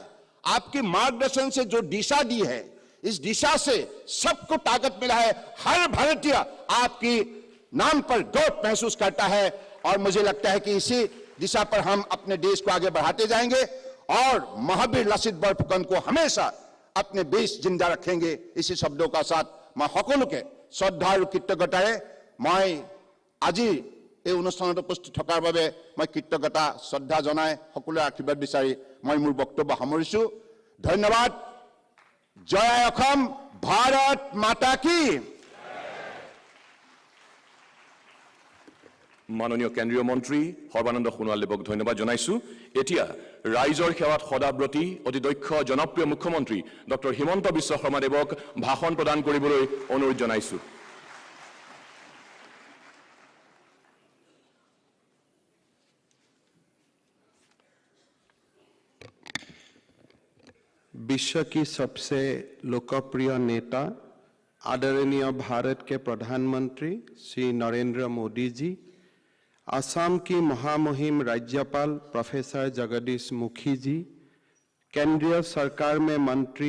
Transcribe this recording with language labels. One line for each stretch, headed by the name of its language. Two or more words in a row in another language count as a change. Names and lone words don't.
Hindi: आपके मार्गदर्शन से जो दिशा दी है, इस दिशा से सबको ताकत मिला है। हर भारतीय आपकी नाम पर गर्व महसूस करता है, और मुझे लगता है कि इसी दिशा पर हम अपने देश को आगे बढ़ाते जाएंगे, और महावीर लासित बरफुकन को हमेशा अपने बीच जिंदा रखेंगे। इसी शब्दों का साथ मैं
Assamese: সকলোকে শ্ৰদ্ধা আৰু কৃতজ্ঞতাৰে মই আজি এই অনুষ্ঠানত উপস্থিত থকাৰ বাবে মই কৃতজ্ঞতা শ্ৰদ্ধা জনাই সকলোৰে আশীৰ্বাদ বিচাৰি মই মোৰ বক্তব্য সামৰিছো। ধন্যবাদ। জয় অসম,
Hindi: भारत माता की।
Assamese: মাননীয় কেন্দ্ৰীয় মন্ত্ৰী সৰ্বানন্দ সোণোৱাল দেৱক ধন্যবাদ জনাইছো। এতিয়া ৰাইজৰ সেৱাত সদাব্ৰতী অতি দক্ষ জনপ্ৰিয় মুখ্যমন্ত্ৰী ডক্টৰ হিমন্ত বিশ্ব শৰ্মা দেৱক ভাষণ প্ৰদান কৰিবলৈ অনুৰোধ জনাইছো।
Hindi: विश्व की सबसे लोकप्रिय नेता आदरणीय भारत के प्रधानमंत्री श्री नरेंद्र मोदी जी, असम की महामहिम राज्यपाल प्रोफेसर जगदीश मुखी जी, केंद्रीय सरकार में मंत्री